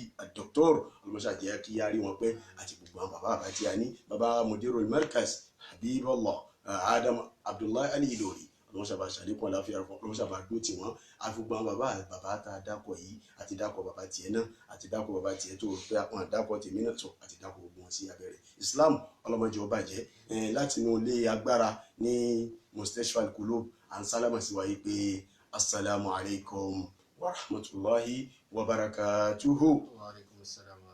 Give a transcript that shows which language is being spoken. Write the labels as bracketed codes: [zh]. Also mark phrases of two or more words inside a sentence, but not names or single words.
[yo] ọlọ́mọṣàjẹ́ kí àrí wọn pẹ́ àti gbogbo gbọ́n bàbá àbátí a ní bàbá mudirul markaz Habibullah Adam Abdullahi Ali Ilori ọlọ́run sábà ṣàlékún àláfíà fún ọlọ́run sábà dúró tì wọ́n àfúgbọ́n bàbá tá a dákọ̀ yìí àti dákọ̀ bàbá tiẹ̀ náà àti dákọ̀ bàbá tiẹ̀ tó pé àwọn àdákọ̀ tèmi náà tó àti dákọ̀ gbogbo wọn sí abẹ́rẹ́ Islam ọlọ́mọdé ọba jẹ́ láti inú ilé agbára ní Mustashfa Al-Qulub à ń sálámà sí wáyé pé [ar] السلام عليكم ورحمة الله وبركاته. وعليكم السلام.